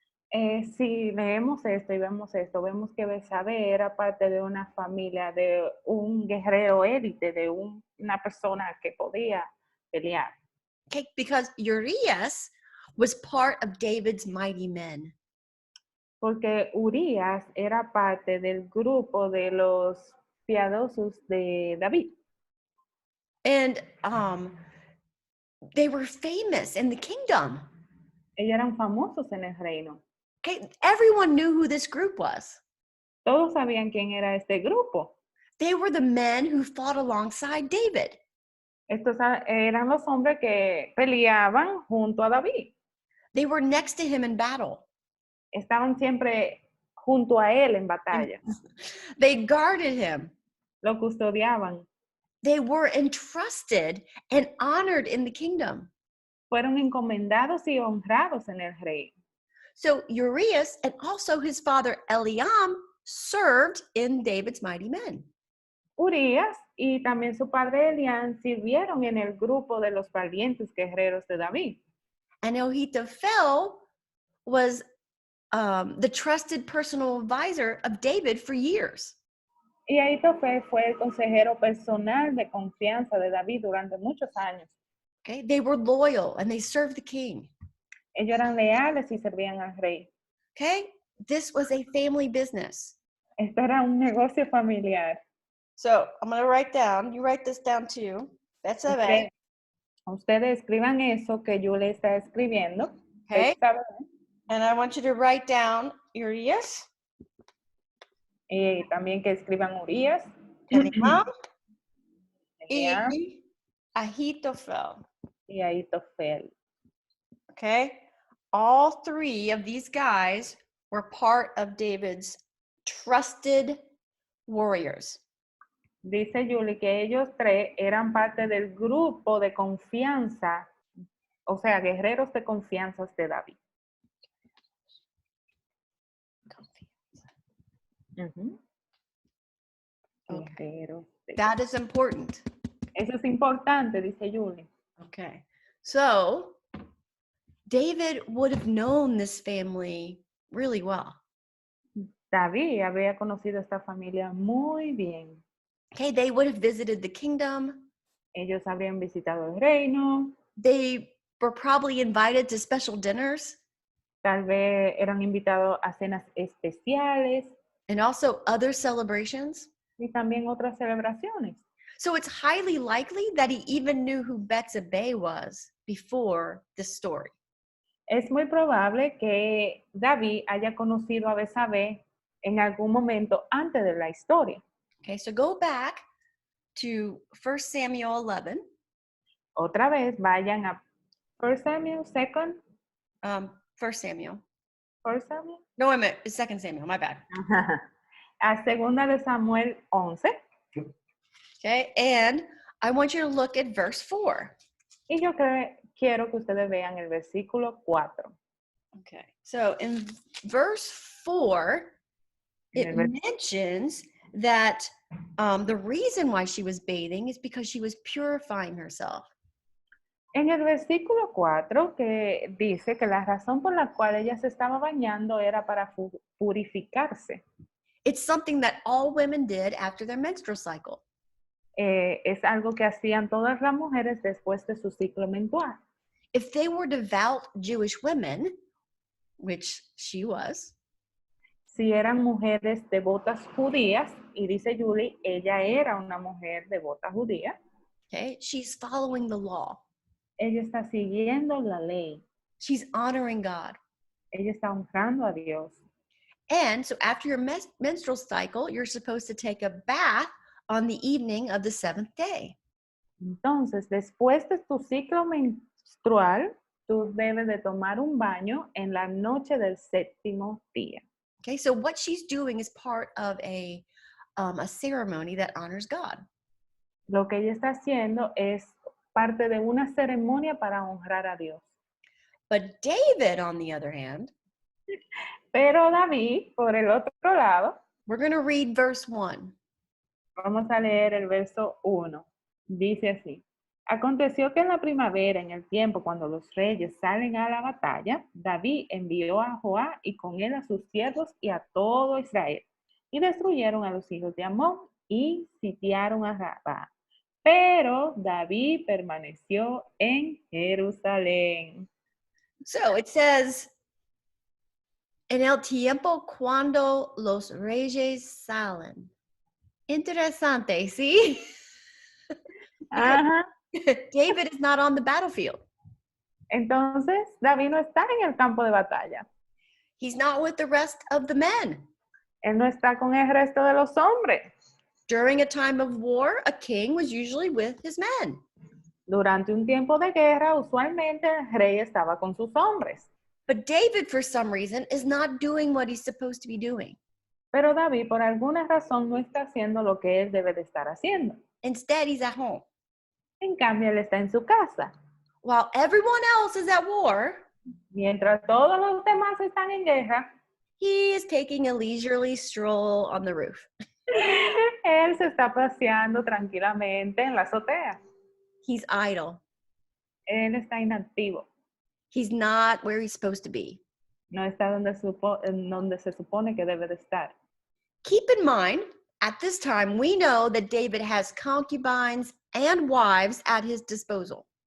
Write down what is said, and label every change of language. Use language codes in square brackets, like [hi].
[es] Si leemos esto y vemos esto, vemos que Betsabe era parte de una familia, de un guerrero élite, de una persona que podía pelear. [en] Okay, because Urias was part of David's mighty men. [es] Porque Urías era parte del grupo de los piadosos de David. [en] And they were famous in the kingdom. [es] Ellos eran famosos en el reino. [en] Okay, everyone knew who this group was. [es] Todos sabían quién era este grupo. [en] They were the men who fought alongside David. [es] Estos eran los hombres que peleaban junto a David. [en] They were next to him in battle. [es] Estaban siempre junto a él en batalla. [en] They guarded him. [es] Lo custodiaban. [en] They were entrusted and honored in the kingdom. [es] Fueron encomendados y honrados en el rey. [en] So Urias and also his father Eliam served in David's mighty men. [es] Urías y también su padre Elián sirvieron en el grupo de los valientes guerreros de David. [en] And Ahithophel was the trusted personal advisor of David for years. [es] Y Ahitofel fue el consejero personal de confianza de David durante muchos años. [en] Okay, they were loyal and they served the king. [es] Ellos eran leales y servían al rey. [en] Okay, this was a family business. [es] Esto era un negocio familiar. [en] So I'm going to write down, you write this down too. Betsabe. [es] Ustedes escriban eso que yo le está escribiendo. [en] Okay. Betsabe. And I want you to write down Urias. [es] Y también que escriban Urías. Eliam. Y Ahithophel. Y Ahitofel. [en] Okay. All 3 of these guys were part of David's trusted warriors. [es] Dice Julie que ellos 3 eran parte del grupo de confianza, o sea, guerreros de confianza de David. [en] Okay. [es] Guerreros de... [en] That is important. [es] Eso es importante, dice Julie. [en] Okay. So David would have known this family really well. [es] David había conocido esta familia muy bien. [en] Okay, they would have visited the kingdom. [es] Ellos habrían visitado el reino. [en] They were probably invited to special dinners. [es] Tal vez eran invitados a cenas especiales [en] and also other celebrations. [es] y también otras celebraciones. [en] So it's highly likely that he even knew who Betsabe was before this story. [es] Es muy probable que David haya conocido a Betsabe en algún momento antes de la historia. [en] Okay, so go back to 1 Samuel 11. [es] Otra vez vayan a 1 Samuel, 2 1 Samuel. 1 Samuel. [en] No, wait a minute. It's 2 Samuel. My bad. [es] A segunda de Samuel 11. [en] Okay, and I want you to look at verse 4. [es] Y yo quiero que ustedes vean el versículo 4. [en] Okay, so in verse 4, it [es] En el [en] mentions that the reason why she was bathing is because she was purifying herself. [es] En el versículo 4, que dice que la razón por la cual ella se estaba bañando era para purificarse. [en] It's something that all women did after their menstrual cycle. [es] Es algo que hacían todas las mujeres después de su ciclo menstrual. [en] If they were devout Jewish women, which she was, [es] Si eran mujeres devotas judías, y dice Julie, ella era una mujer devota judía, [en] okay, she's following the law. [es] ella está siguiendo la ley, [en] She's honoring God. [es] ella está honrando a Dios. [en] And so after your menstrual cycle, you're supposed to take a bath on the evening of the 7th day. [es] Entonces, después de tu ciclo menstrual, tú debes de tomar un baño en la noche del 7º día. [en] Okay, so what she's doing is part of a ceremony that honors God. [es] Lo que ella está haciendo es parte de una ceremonia para honrar a Dios. [en] But David, on the other hand, [es] Pero David, por el otro lado, [en] we're going to read verse 1. [es] vamos a leer el verso 1. Dice así: Aconteció que en la primavera, en el tiempo cuando los reyes salen a la batalla, David envió a Joab y con él a sus siervos y a todo Israel, y destruyeron a los hijos de Amón y sitiaron a Rabá. Pero David permaneció en Jerusalén. [en] So it says, [es] en el tiempo cuando los reyes salen. Interesante, ¿sí? Ajá. [en] David is not on the battlefield. [es] Entonces, David no está en el campo de batalla. [en] He's not with the rest of the men. [es] Él no está con el resto de los hombres. [en] During a time of war, a king was usually with his men. [es] Durante un tiempo de guerra, usualmente el rey estaba con sus hombres. [en] But David, for some reason, is not doing what he's supposed to be doing. [es] Pero David, por alguna razón, no está haciendo lo que él debe de estar haciendo. [en] Instead, he's at home. [es] En cambio, él está en su casa. [en] While everyone else is at war, [es] Mientras todos los demás están en guerra, [en] he is taking a leisurely stroll on the roof. [es] él se está paseando tranquilamente en la azotea. [en] He's idle. [es] Él está inactivo. [en] He's not where he's supposed to be. [es] No está donde se supone que debe de estar. [en] Keep in mind, at this time, we know that David has concubines and wives at his disposal.